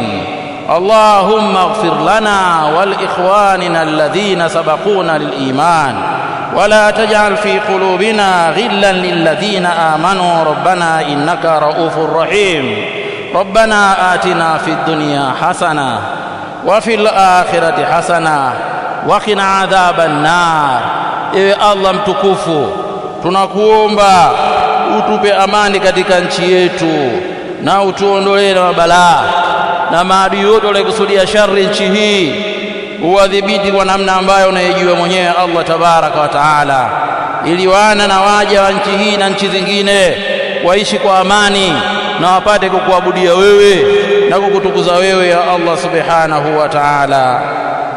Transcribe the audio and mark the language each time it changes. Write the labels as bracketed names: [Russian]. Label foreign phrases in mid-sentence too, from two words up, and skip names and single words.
[Arabic] اللهم اغفر لنا ولإخواننا الذين سبقونا بالإيمان ولا تجعل في قلوبنا غلا للذين آمنوا ربنا إنك رؤوف رحيم. ربنا آتنا في الدنيا حسنة وفي الآخرة حسنة وقنا عذاب النار. [Swahili] Ewe Allah mtukufu, tunakuomba utupe amani katika nchi yetu, na utuondolee na mabalaa na maadui yote waliokusudia shari nchi hii, uwadhibiti kwa namna ambayo unayejua mwenyewe Allah [Arabic] تبارك وتعالى, [Swahili] ili wana na waja wa nchi hii na nchi zingine waishi kwa amani na wapate kukuabudia wewe na kukutukuza wewe [Arabic] يا الله سبحانه وتعالى.